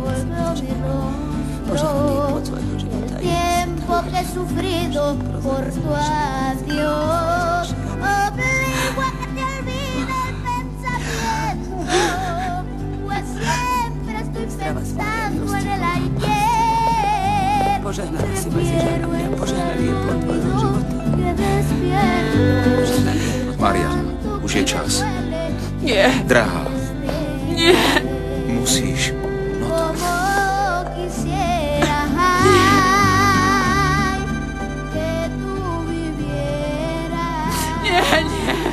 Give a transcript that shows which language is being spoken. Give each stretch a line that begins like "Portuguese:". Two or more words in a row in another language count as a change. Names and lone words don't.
Spanish: y veo mi rostro, el tiempo que he sufrido por tu adiós, obligo a que te olvide el pensamiento, pues siempre estoy pensando en el ayer,
Slovak: Požehnala si ma Ježiška, mňa požehnali je plod tvojho života. Maria, už je čas. Nie. Drahá. Nie. Musíš. No tak. Nie, nie.